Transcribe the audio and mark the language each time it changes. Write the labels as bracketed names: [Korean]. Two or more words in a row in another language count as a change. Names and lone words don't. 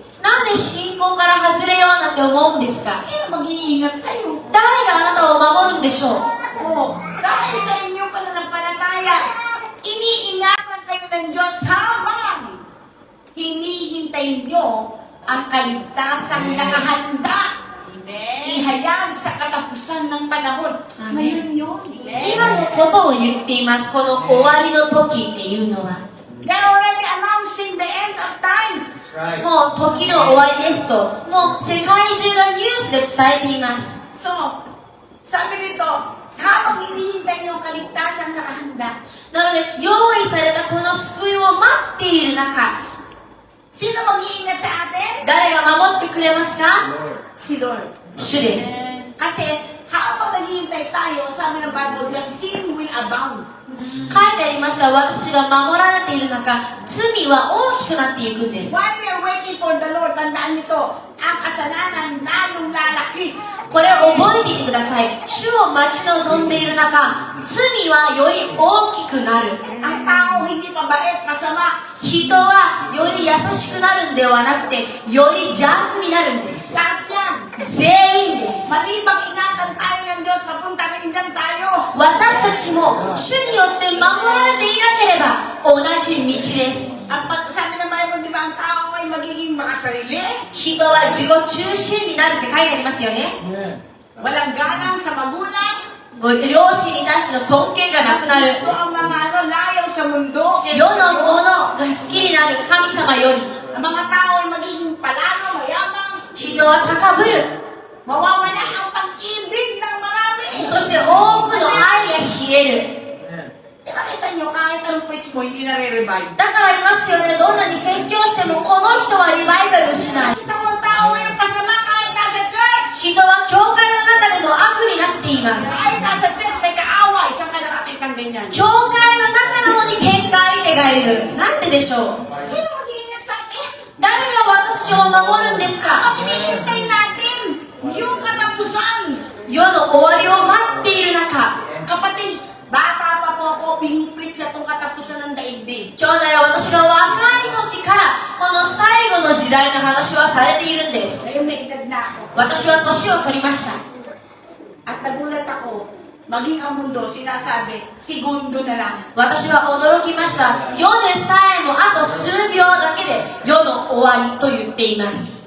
[Japanese] なんで信仰から外れようなんて思うんですか？ [Filipino] Sino mag-iingat sa iyo? [Japanese] 誰があなたを守るんでしょう？ [Filipino] Oh, dahil sa inyong pananampalataya, iniingatan kayo ng Diyos habang hinihintay nyo ang kaligtasang nakahanda. Ihayag sa katapusan ng panahon. Ngayon yun. [Japanese] 今のことを言っています。この終わりの時っていうのは。 [English] They're already announcing the end of times. [Japanese] もう時の終わりですと、もう世界中がニュースで伝えています。 [Filipino] So, sabi nito, habang hinihintay nyo ang kaligtasang nakahanda, [Japanese] なので、用意されたこの救いを待っている中、 [Filipino] sino mag-iingat sa atin? [Japanese] 誰が守ってくれますか？ [Filipino] Si Lord. [Japanese] 主です。 [Filipino] Kasi habang naghihintay tayo, sabi ng Bible, [English] the sin will abound. [Japanese] 書いてありました。私たちが守られている中、罪は大きくなっていくんです。 [English] While we are waiting for the Lord, [Filipino] tandaan nito, ang kasalanan lalong lalaki. [Japanese] これを覚えていてください。主を待ち望んでいる中、罪はより大きくなる。 [Filipino] Ang tao hindi mabait, masama. [Japanese] 人はより優しくなるんではなくて、より邪悪になるんです。 [Filipino] Lahat yan. [Japanese] 全員です。 [Filipino] Malibang ingatan tayo ng Diyos, papunta rin dyan tayo. [Japanese] 私たちも主によって守られていなければ同じ道です。 [Filipino] Ang sabi ng Bible, di ba, ang tao ay magiging makasarili, [Japanese] 人は自己中心になるって書いてありますよね。 [Filipino] walang galang sa magulang, [Japanese] ご両親に対しての尊敬がなくなる。 [Filipino] gusto ang mga layaw sa mundo, [Japanese] 世 [Filipino] kaysa sa [Japanese] のも [Filipino] Diyos. [Japanese] のが好きになる神様より、 [Filipino] Ang mga tao ay magiging palano, mayamang, [Japanese] 人は高ぶる。 [Filipino] mawawala ang pag-ibig ng marami. [Japanese] そして多くの愛が冷える。 [Filipino] Nakita nyo, kahit anong preach mo, hindi nare-revive. [Japanese] だから言いますよね、どんなに説教してもこの人はリバイバルをしない。 [Filipino] Nakita mo ang tao ngayon pasama kahit nasa church. [Japanese] 人は教会の中でも悪になっています。 Kahit nasa church, may kaaway. Saan ka nakakitang ganyan? 教会の中なのに喧嘩相手がいる。なんででしょう？ [Filipino] Sino mag-iingat sa atin? [Japanese] 誰が私たちを守るんですか？ [Filipino] Ang hinihintay natin, yung katapusan. [Japanese] 世の終わりを待っている中、 [Filipino] Kapatid, bata pa po ako, pinipreach na itong katapusan ng daigdig. [Japanese] 兄弟は私が若い時からこの最後の時代の話はされているんです。 [Filipino] Ngayon may edad na ako. [Japanese] 私は年を取りました。 [Filipino] At nagulat ako, maging ang mundo, sinasabi, segundo na lang. [Japanese] 私は驚きました。世でさえもあと数秒だけで世の終わりと言っています。